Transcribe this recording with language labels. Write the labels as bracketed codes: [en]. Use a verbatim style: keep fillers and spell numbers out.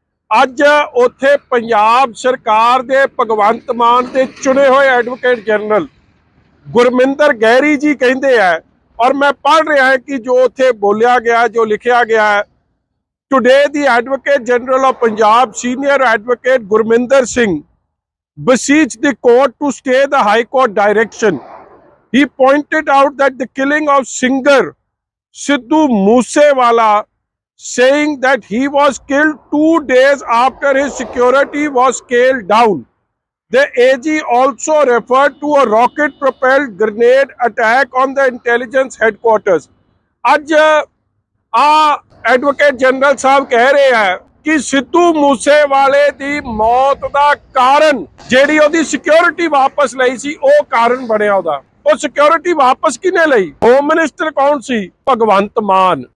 [pa] ਅੱਜ ਉੱਥੇ ਪੰਜਾਬ ਸਰਕਾਰ ਦੇ ਭਗਵੰਤ ਮਾਨ ਦੇ ਚੁਣੇ ਹੋਏ ਐਡਵੋਕੇਟ ਜਨਰਲ ਗੁਰਮਿੰਦਰ ਗਹਿਰੀ ਜੀ ਕਹਿੰਦੇ ਆ, ਔਰ ਮੈਂ ਪੜ੍ਹ ਰਿਹਾ ਕਿ ਜੋ ਉੱਥੇ ਬੋਲਿਆ ਗਿਆ, ਜੋ ਲਿਖਿਆ ਗਿਆ, [en] today the advocate general of Punjab, senior advocate Gurminder Singh, beseeched the court to stay the high court direction. He pointed out that the killing of singer Sidhu Moosewala, saying that he was killed two days after his security was scaled down. The A G also referred to a rocket propelled grenade attack on the intelligence headquarters. [pa] Aaj a advocate general ਸਾਹਿਬ ਕਹਿ ਰਹੇ ਆ ਕਿ ਸਿੱਧੂ ਮੂਸੇਵਾਲੇ ਦੀ ਮੌਤ ਦਾ ਕਾਰਨ ਜਿਹੜੀ ਉਹਦੀ ਸਿਕਿਉਰਿਟੀ ਵਾਪਸ ਲਈ ਸੀ ਉਹ ਕਾਰਨ ਬਣਿਆ ਉਹਦਾ। ਉਹ ਸਿਕਿਉਰਿਟੀ ਵਾਪਸ ਕਿਹਨੇ ਲਈ? ਹੋਮ ਮਿਨਿਸਟਰ ਕੌਣ ਸੀ? ਭਗਵੰਤ ਮਾਨ।